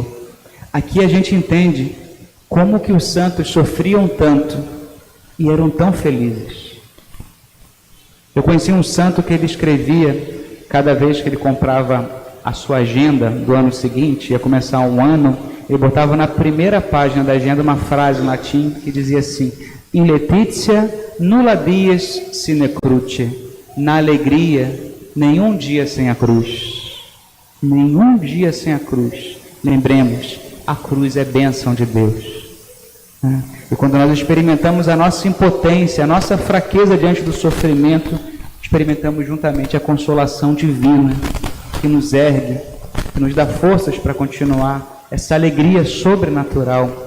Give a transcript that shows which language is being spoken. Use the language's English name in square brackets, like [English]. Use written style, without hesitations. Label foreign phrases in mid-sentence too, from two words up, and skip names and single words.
[Portuguese] Aqui a gente entende como que os santos sofriam tanto e eram tão felizes. Eu conheci um santo que ele escrevia, cada vez que ele comprava a sua agenda do ano seguinte, ia começar um ano, ele botava na primeira página da agenda uma frase em latim que dizia assim: [Latin] in laetitia nulla dies sine cruce, [Portuguese] na alegria nenhum dia sem a cruz. Nenhum dia sem a cruz. Lembremos, a cruz é bênção de Deus. E quando nós experimentamos a nossa impotência, a nossa fraqueza diante do sofrimento, experimentamos juntamente a consolação divina que nos ergue, que nos dá forças para continuar, essa alegria sobrenatural.